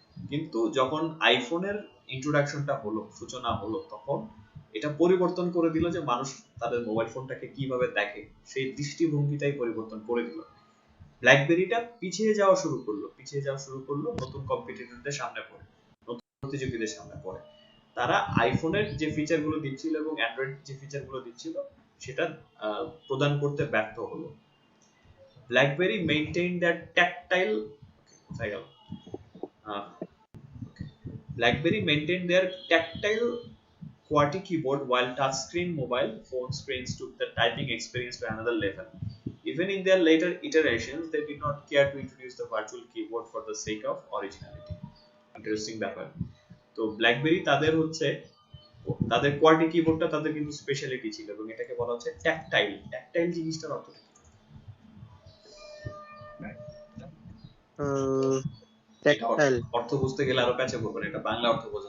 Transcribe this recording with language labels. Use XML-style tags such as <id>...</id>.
<bn>কিন্তু যখন আইফোনের ইন্ট্রোডাকশনটা হলো, সূচনা হলো, তখন এটা পরিবর্তন করে দিল যে মানুষ তাদের মোবাইল ফোনটাকে কিভাবে দেখে, সেই দৃষ্টিভঙ্গিটাই পরিবর্তন করে দিল। ব্ল্যাকবেরিটা পিছিয়ে যাওয়া শুরু করলো নতুন কম্পিটিটরদের সামনে পড়ে, নতুন প্রতিযোগীদের সামনে পড়ে। তারা আইফোনের যে ফিচারগুলো দিচ্ছিল এবং অ্যান্ড্রয়েড যে ফিচারগুলো দিচ্ছিল সেটা প্রদান করতে ব্যর্থ হলো।</bn> <en>BlackBerry maintain that tactile,</en> <bn>কোথায় গেল,</bn> <en>BlackBerry maintained their tactile QWERTY keyboard while touchscreen mobile phone screens took the typing experience to another level. Even in their later iterations, they did not care to introduce the virtual keyboard for the sake of originality.</en> <bn>Interesting ব্যাপার। তো blackberry তাদের হচ্ছে তাদের QWERTY কিবোর্ডটা তাদের কিন্তু speciality ছিল এবং এটাকে বলা হচ্ছে ট্যাকটাইল। ট্যাকটাইল জিনিসটার অর্থ কি? ট্যাকটাইল অর্থ বুঝতে গেলে আরো প্যাচে পড়বেন, এটা বাংলা অর্থ বোঝা</bn>